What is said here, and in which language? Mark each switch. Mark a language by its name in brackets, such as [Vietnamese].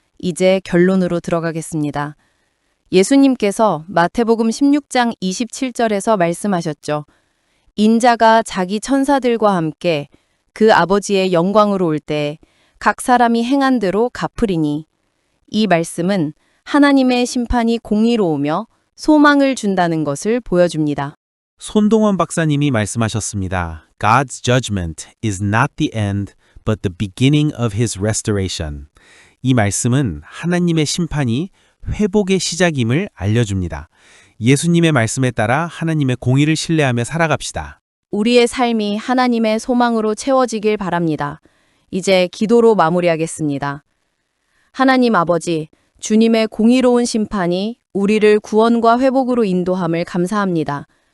[Korean] 이제 결론으로 들어가겠습니다. 예수님께서 마태복음 16장 27절에서 말씀하셨죠. 인자가 자기 천사들과 함께 그 아버지의 영광으로 올 때 각 사람이 행한 대로 갚으리니. 이 말씀은 하나님의 심판이 공의로우며 소망을 준다는 것을 보여줍니다. 손동원 박사님이 말씀하셨습니다. [English] God's judgment is not the end, but the beginning of his restoration. [Korean] 이 말씀은 하나님의 심판이 회복의 시작임을 알려줍니다. 예수님의 말씀에 따라 하나님의 공의를 신뢰하며 살아갑시다. 우리의 삶이 하나님의 소망으로 채워지길 바랍니다. 이제 기도로 마무리하겠습니다. 하나님 아버지, 주님의 공의로운 심판이 우리를 구원과 회복으로 인도함을 감사합니다.